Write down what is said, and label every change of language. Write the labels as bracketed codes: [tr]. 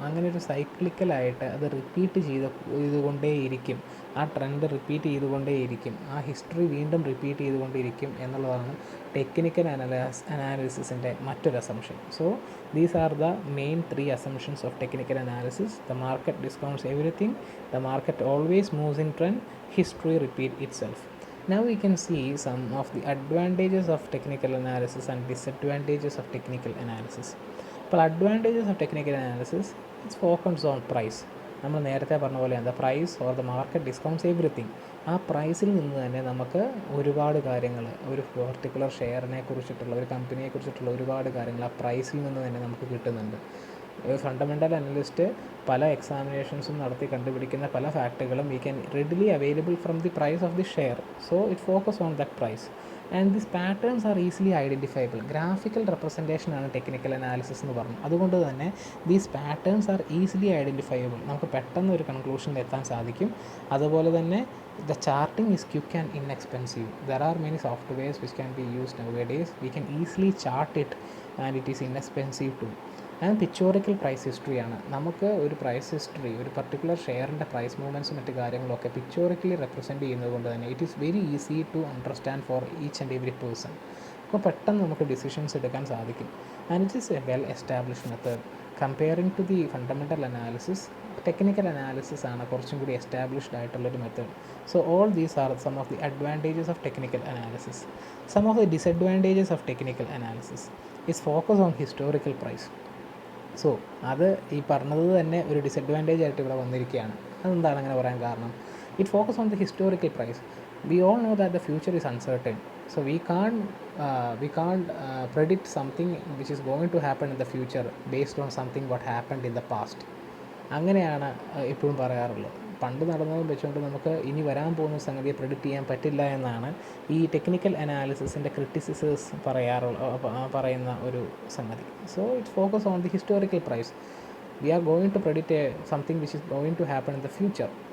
[ml] അങ്ങനെ ഒരു സൈക്ലിക്കലായിട്ട് അത് റിപ്പീറ്റ് ചെയ്തുകൊണ്ടേയിരിക്കും. ആ ട്രെൻഡ് റിപ്പീറ്റ് ചെയ്തുകൊണ്ടേയിരിക്കും. ആ ഹിസ്റ്ററി വീണ്ടും റിപ്പീറ്റ് ചെയ്തുകൊണ്ടിരിക്കും എന്നുള്ളതാണ് ടെക്നിക്കൽ അനാലിസിസിൻ്റെ മറ്റൊരു assumption. [en] So these are the main 3 assumptions of technical analysis. The market discounts everything, the market always moves in trend, history repeat itself. Now we can see some of the advantages of technical analysis and disadvantages of technical analysis. അപ്പോൾ advantages of technical analysis, it focuses on price. [ml] നമ്മൾ നേരത്തെ പറഞ്ഞ പോലെയാണ് [en] The price or the market discounts everything. [ml] ആ പ്രൈസിൽ നിന്ന് തന്നെ നമുക്ക് ഒരുപാട് കാര്യങ്ങൾ, ഒരു പെർട്ടിക്കുലർ ഷെയറിനെ കുറിച്ചിട്ടുള്ള, ഒരു കമ്പനിയെ കുറിച്ചിട്ടുള്ള ഒരുപാട് കാര്യങ്ങൾ ആ പ്രൈസിൽ നിന്ന് തന്നെ നമുക്ക് കിട്ടുന്നുണ്ട്. ഫണ്ടമെൻ്റൽ അനലിസ്റ്റ് പല എക്സാമിനേഷൻസും നടത്തി കണ്ടുപിടിക്കുന്ന പല ഫാക്റ്റുകളും [en] We can readily available from the price of the share. So it focus on that price and this patterns are easily identifiable. [ml] Graphical റെപ്രസെൻറ്റേഷനാണ് technical analysis എന്ന് പറഞ്ഞു. അതുകൊണ്ട് തന്നെ [en] These patterns are easily identifiable. [ml] നമുക്ക് പെട്ടെന്ന് ഒരു കൺക്ലൂഷനിൽ എത്താൻ സാധിക്കും. അതുപോലെ തന്നെ [en] the charting is quick and inexpensive. There are many softwares which can be used nowadays. We can easily chart it and it is inexpensive too. [ml] And pictorial price ഹിസ്റ്ററിയാണ്. നമുക്ക് ഒരു price history, ഒരു പർട്ടിക്കുലർ ഷെയറിൻ്റെ പ്രൈസ് മൂവ്മെൻറ്റ്സും മറ്റ് കാര്യങ്ങളൊക്കെ pictorially represent ചെയ്യുന്നത് കൊണ്ട് തന്നെ [en] It is very easy to understand for each and every person. [ml] അപ്പോൾ പെട്ടെന്ന് നമുക്ക് ഡിസിഷൻസ് എടുക്കാൻ സാധിക്കും. [en] And it is a well established method. Comparing to the fundamental analysis, [ml] technical analysis ആണ് കുറച്ചും കൂടി എസ്റ്റാബ്ലിഷ്ഡ് ആയിട്ടുള്ളൊരു method. [en] So all these are some of the advantages of technical analysis. Some of the disadvantages of technical analysis is focus on historical price. [ml] So അത് ഈ പറഞ്ഞത് തന്നെ ഒരു disadvantage ആയിട്ട് ഇവിടെ വന്നിരിക്കുകയാണ്. അതെന്താണ് അങ്ങനെ പറയാൻ കാരണം? [en] It focus on the historical price. We all know that the future is uncertain. So we can't predict something which is going to happen in the future based on something what happened in the past. [ml] അങ്ങനെയാണ് എപ്പോഴും പറയാറുള്ളത്. പണ്ട് നടന്നതും വെച്ചുകൊണ്ട് നമുക്ക് ഇനി വരാൻ പോകുന്ന സംഗതിയെ പ്രെഡിക്റ്റ് ചെയ്യാൻ പറ്റില്ല എന്നാണ് ഈ ടെക്നിക്കൽ അനാലിസിസിൻ്റെ ക്രിറ്റിസിസേഴ്സ് പറയുന്ന ഒരു സംഗതി. [en] So it focus on the historical price. We are going to predict something which is going to happen in the future.